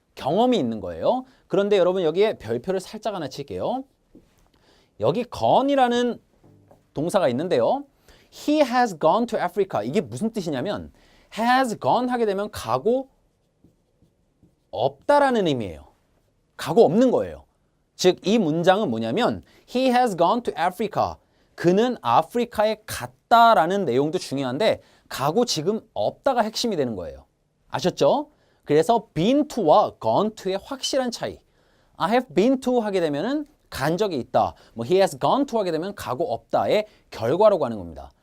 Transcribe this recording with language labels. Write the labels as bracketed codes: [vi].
[ko] 경험이 있는 거예요. 그런데 여러분 여기에 별표를 살짝 하나 칠게요. 여기 gone이라는 동사가 있는데요. [en] He has gone to Africa. [ko] 이게 무슨 뜻이냐면 has gone 하게 되면 가고 없다라는 의미예요. 가고 없는 거예요. 즉 이 문장은 뭐냐면 [en] He has gone to Africa. [ko] 그는 아프리카에 갔다라는 내용도 중요한데 가고 지금 없다가 핵심이 되는 거예요. 아셨죠? 그래서 been to와 gone to의 확실한 차이. [en] I have been to [ko] 하게 되면은 간 적이 있다. 뭐 he has gone to 하게 되면 가고 없다의 결과로 가는 겁니다.